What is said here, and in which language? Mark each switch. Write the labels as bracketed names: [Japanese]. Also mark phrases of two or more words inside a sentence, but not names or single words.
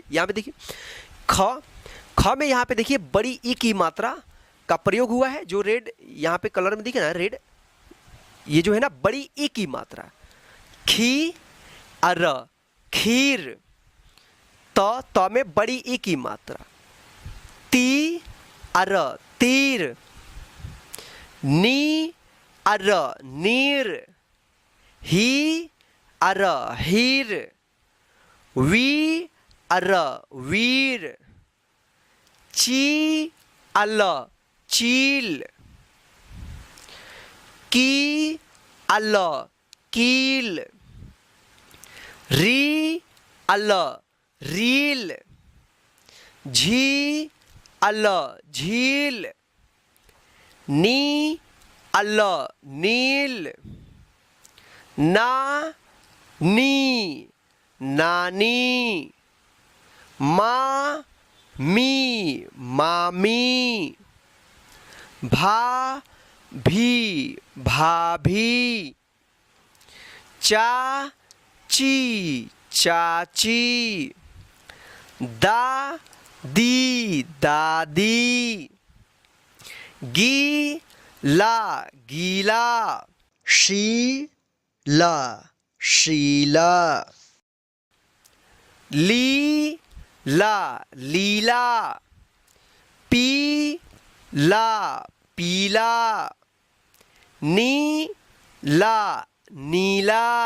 [Hindi] यहाँ पे देखिए, ख में यहाँ पे देखिए बड़ी ई की मात्रा का प्रयोग हुआ है, जो रेड यहाँ पे कलर में दिखे ना, रेड, ये जो है ना बड़ी ई की मात्रा। खी, अर, खीर। त में बड़ी ई की मात्रा, ती, अर, तीर। नी, अर, नीर। ही, अर, हीर। वी, अर, वीर। ची, अल, चील। की, अल, कील। री, अल, रील। झी, अल, झील। नी, अल, नील। ना, नी, नानी। मा, मी, मामी। भा, भी, भाभी। चा, ची, चाची। दा, दी, दादी। गी, ला, गीला। शी, ला, शीला। लीला लीला। पीला पीला। नीला नीला।